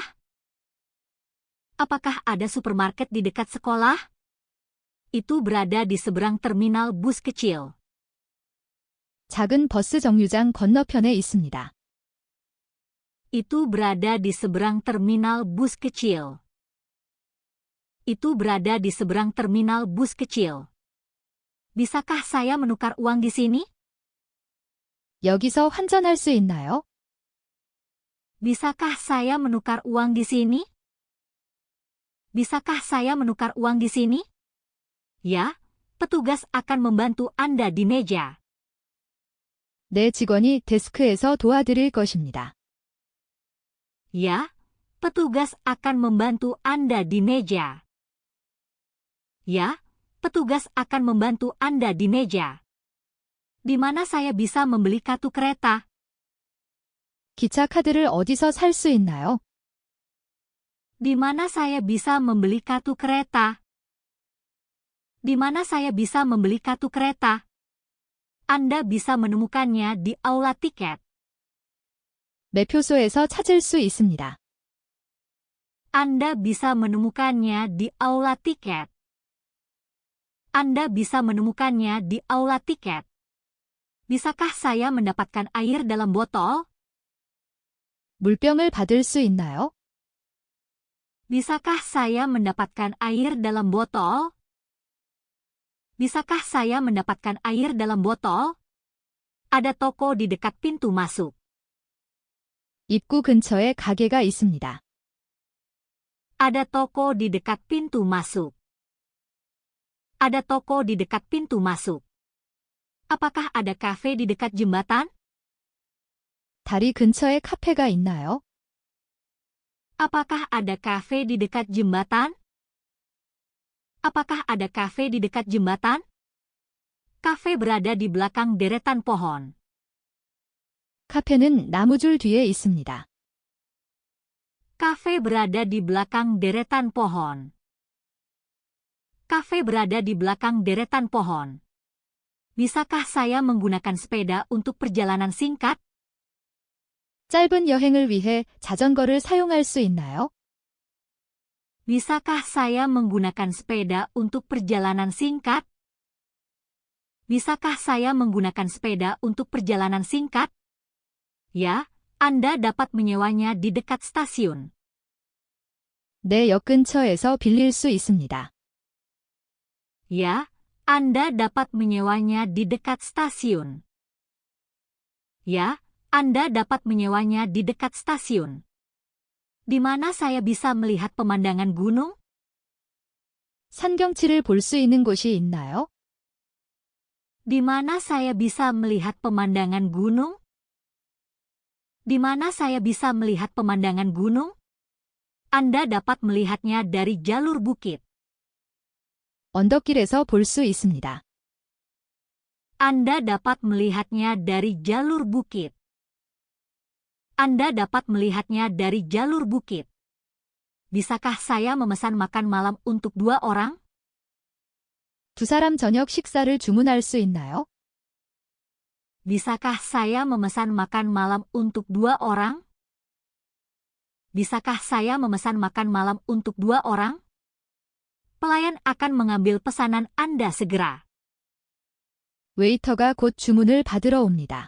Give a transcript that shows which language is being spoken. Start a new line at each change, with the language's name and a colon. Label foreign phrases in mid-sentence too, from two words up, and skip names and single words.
Indonesian: Apakah ada supermarket di dekat sekolah? Itu berada di seberang terminal bus kecil.
Korean: 작은 버스 정류장 건너편에 있습니다.
Indonesian: Itu berada di seberang terminal bus kecil. Itu berada di seberang terminal bus kecil. Bisakah saya menukar uang di sini?
Korean: 여기서 환전할 수 있나요?
Indonesian: Bisakah saya menukar uang di sini? Bisakah saya menukar uang di sini? Ya, petugas akan membantu Anda di meja.
Korean: 내 직원이 데스크에서 도와드릴 것입니다.
Indonesian: Ya, petugas akan membantu Anda di meja. Ya, petugas akan membantu Anda di meja. Di mana saya bisa membeli kartu kereta?
Korean: 기차 카드를 어디서 살 수 있나요?
Indonesian: Di mana saya bisa membeli kartu kereta? Di mana saya bisa membeli kartu kereta? Anda bisa menemukannya di aula tiket.
Korean: 매표소에서 찾을 수 있습니다.
Indonesian: Anda bisa menemukannya di aula tiket. Anda bisa menemukannya di aula tiket. Bisakah saya mendapatkan air dalam botol?
Korean: 물병을 받을 수 있나요?
Indonesian: Bisakah saya mendapatkan air dalam botol? Bisakah saya mendapatkan air dalam botol? Ada toko di dekat pintu masuk.
Korean: 입구 근처에 가게가 있습니다.
Indonesian: Ada toko di dekat pintu masuk. Ada toko di dekat pintu masuk. Apakah ada kafe di dekat jembatan?
Korean: 다리 근처에 카페가 있나요?
Indonesian: Apakah ada kafe di dekat jembatan? Apakah ada kafe di dekat jembatan? Kafe berada di belakang deretan pohon.
Korean: 카페는 나무줄 뒤에 있습니다.
Indonesian: Kafe berada di belakang deretan pohon. Kafe berada di belakang deretan pohon. Bisakah saya menggunakan sepeda untuk perjalanan singkat?
Korean: 짧은 여행을 위해 자전거를 사용할 수 있나요?
Indonesian: Bisakah saya menggunakan sepeda untuk perjalanan singkat? Bisakah saya menggunakan sepeda untuk perjalanan singkat? Ya, Anda dapat menyewanya di dekat stasiun.
Korean: 내 역 근처에서 빌릴 수 있습니다.
Indonesian: Ya, Anda dapat menyewanya di dekat stasiun. Ya, Anda dapat menyewanya di dekat stasiun. Di mana saya bisa melihat pemandangan gunung?
Korean: 산 경치를 볼 수 있는 곳이 있나요?
Indonesian: Di mana saya bisa melihat pemandangan gunung? Di mana saya bisa melihat pemandangan gunung? Anda dapat melihatnya dari jalur bukit.
Korean: 언덕길에서 볼 수 있습니다.
Indonesian: Anda dapat melihatnya dari jalur bukit. Anda dapat melihatnya dari jalur bukit. Bisakah saya memesan makan malam untuk 2 orang?
Korean: 두 사람 저녁 식사를 주문할 수 있나요?
Indonesian: Bisakah saya memesan makan malam untuk 2 orang? Bisakah saya memesan makan malam untuk 2 orang? Pelayan akan mengambil pesanan Anda segera.
Korean: 웨이터가 곧 주문을 받으러 옵니다.